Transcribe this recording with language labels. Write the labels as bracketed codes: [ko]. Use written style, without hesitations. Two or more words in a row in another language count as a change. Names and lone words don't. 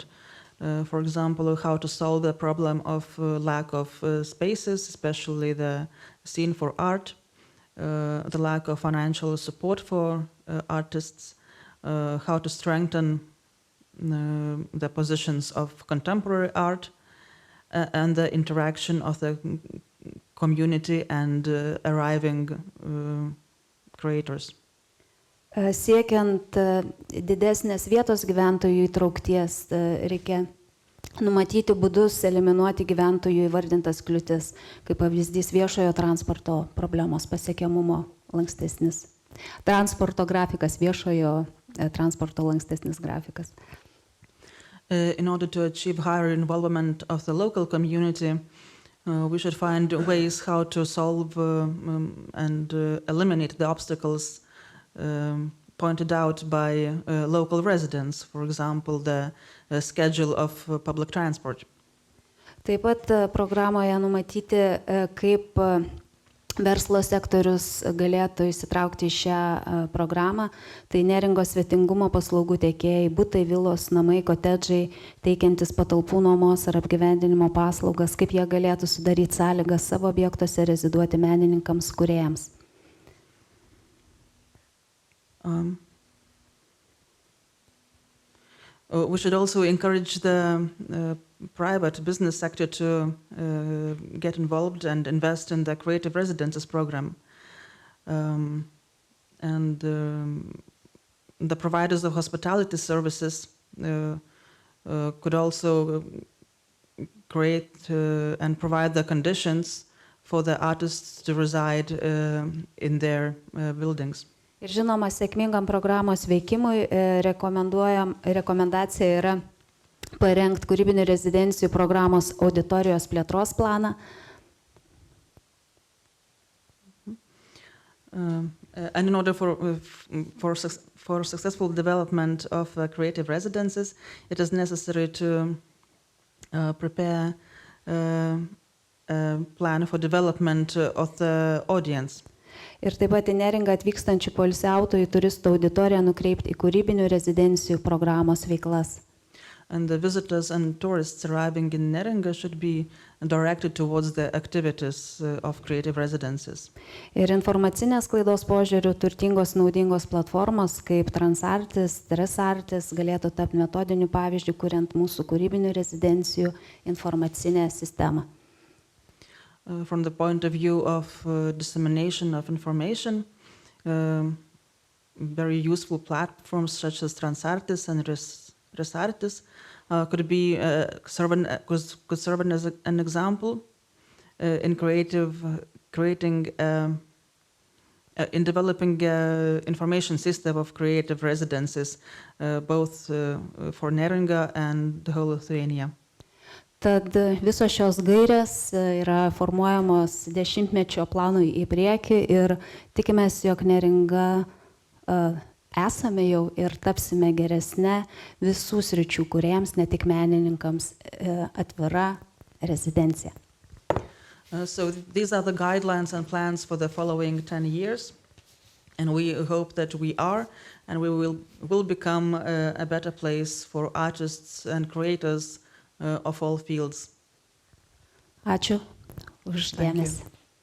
[en] For example, how to solve the problem of lack of spaces, especially the scene for art, the lack of financial support for artists, how to strengthen the positions of contemporary art, and the interaction of the community and arriving creators. [lt] Siekiant didesnės vietos gyventojų įtraukties, reikia numatyti būdus eliminuoti gyventojų įvardintas kliūtis, kaip pavyzdys viešojo transporto problemos pasiekiamumo lankstesnis. Transporto grafikas, viešojo transporto lankstesnis grafikas. [en] in order to achieve higher involvement of the local community, we should find ways how to solve and eliminate the obstacles pointed out by local residents, for example, the schedule of public transport. [lt] Taip pat programoje numatyti, kaip verslo sektorius galėtų įsitraukti į šią programą. Tai Neringos svetingumo paslaugų tiekėjai, butai, vilos, namai, kotedžai, teikiantis patalpų nuomos ar apgyvendinimo paslaugas, kaip jie galėtų sudaryti sąlygas savo objektuose reziduoti menininkams, kūrėjams. [en] We should also encourage the private business sector to get involved and invest in the creative residences program. The providers of hospitality services could also create and provide the conditions for the artists to reside in their buildings. [lt] Ir žinoma, sėkmingam programos veikimui rekomendacija yra parengti kūrybinių rezidencijų programos auditorijos plėtros planą. [en] And in order for successful development of creative residences, it is necessary to prepare a plan for development of the audience. [lt] Ir taip pat į Neringą atvykstančių poilsiautojų turistų auditoriją nukreipti į kūrybinių rezidencijų programos veiklas. [en] And the visitors and tourists arriving in Neringa should be directed towards the activities of creative residences. [lt] Ir informacinės sklaidos požiūrių turtingos naudingos platformos kaip Transartis, Tresartis galėtų tapti metodiniu pavyzdžiu, kuriant mūsų kūrybinių rezidencijų informacinę sistemą. [en] From the point of view of dissemination of information, very useful platforms such as Transartis and Resartis could serve as an example in in developing information system of creative residences, both for Neringa and the whole Lithuania. [lt] Tad visos šios gairės yra formuojamos dešimtmečio planui į priekį ir tikimės, jog Neringa esame jau ir tapsime geresne visų sričių kūrėjams, ne tik menininkams, atvira rezidencija. [en] So these are the guidelines and plans for the following 10 years, and we hope that we are and we will become a better place for artists and creators of all fields. [lt] Ačiū už dėmesį.